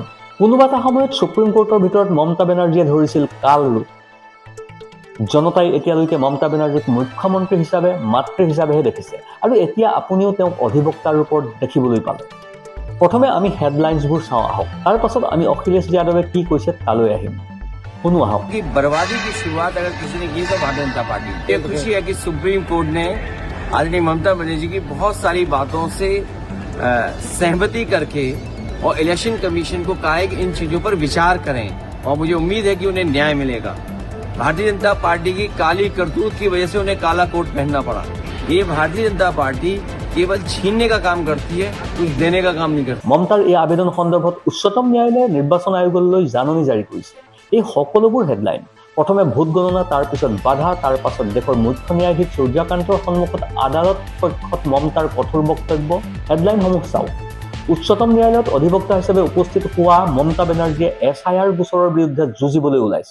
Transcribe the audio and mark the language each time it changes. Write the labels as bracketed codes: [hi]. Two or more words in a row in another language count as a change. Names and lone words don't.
[as] কোনোবা এটা সময়ত সুপ্ৰিম কোৰ্টৰ ভিতৰত মমতা বেনাৰ্জীয়ে ধৰিছিল কাল ৰূপ। জনতাই এতিয়ালৈকে মমতা বেনাৰ্জীক মুখ্যমন্ত্ৰী হিচাপে, মাতৃ হিচাপেহে দেখিছে। আৰু এতিয়া আপুনিও তেওঁক অধিবক্তাৰ ৰূপত দেখিবলৈ পালে। প্ৰথমে আমি হেডলাইন্সবোৰ চাওঁ আহক, তাৰ পাছত আমি অখিলেশ যাদৱে কি কৈছে তালৈ আহিম। শুনো আহক। [hi] की बर्बादी की शुरुआत अगर किसी ने की तो भारतीय जनता पार्टी। ये खुशी है कि सुप्रीम कोर्ट ने आदरणीय ममता बनर्जी की बहुत सारी बातों से सहमति करके और इलेक्शन कमीशन को कहा है कि इन चीजों पर विचार करें, और मुझे उम्मीद है कि उन्हें न्याय मिलेगा। भारतीय जनता पार्टी की काली करतूत की वजह से उन्हें काला कोट पहनना पड़ा। ये भारतीय जनता पार्टी केवल छीनने का काम करती है, कुछ देने का काम नहीं करती। [as] মমতাৰ এই আবেদন সন্দৰ্ভত উচ্চতম ন্যায়ালয়ে নিৰ্বাচন আয়োগলৈ জাননী জাৰি কৰিছে। এই সকলোবোৰ হেডলাইন। প্ৰথমে ভোট গণনা, তাৰ পিছত বাধা, তাৰ পাছত দেশৰ মুখ্য ন্যায়াধীশ সূৰ্যকান্তৰ সন্মুখত আদালত পক্ষত মমতাৰ কঠোৰ বক্তব্য। হেডলাইনসমূহ চাওক। উচ্চতম ন্যায়ালয়ত অধিবক্তা হিচাপে উপস্থিত হোৱা মমতা বেনাৰ্জীয়ে SIR গোচৰৰ বিৰুদ্ধে যুঁজিবলৈ ওলাইছে।